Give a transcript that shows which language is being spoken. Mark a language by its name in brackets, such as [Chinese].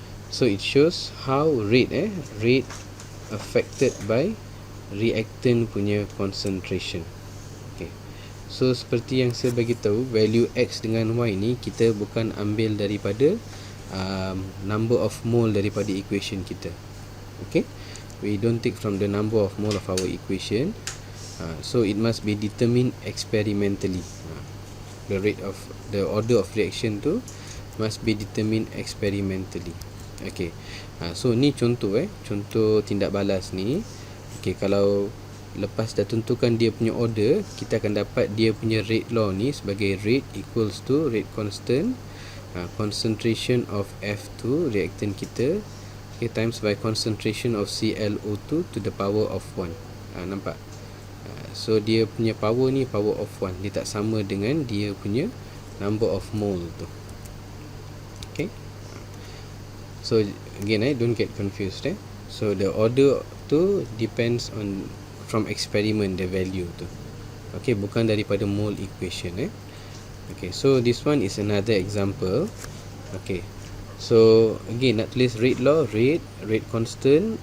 [English] So it shows how rate rate affected by reactant punya concentration. [Malay] Okay, so seperti yang saya bagi tahu, value X dengan Y ni kita bukan ambil daripada number of mole daripada equation kita. [English] Okay, we don't take from the number of mole of our equation, so it must be determined experimentally. The rate of the order of reaction tu must be determined experimentally. [Malay] Okay, so ni contoh contoh tindak balas ni. [English] Okay, [Malay] kalau lepas dah tentukan dia punya [English] order, [Malay] kita akan dapat dia punya [English] rate law ni sebagai rate equals to rate constant, concentration of F2 reactant kita, okay, times by concentration of ClO2 to the power of 1. Nampak? [Malay] So dia punya power ni power of 1. Dia tak sama dengan dia punya number of mole tu. [English] Okay. So again don't get confused So the order tu depends on from experiment, the value tu. Okay, [Malay] bukan daripada [English] mole equation Okay, so this one is another example. Okay, so again [Malay] nak tulis [English] rate law, rate constant.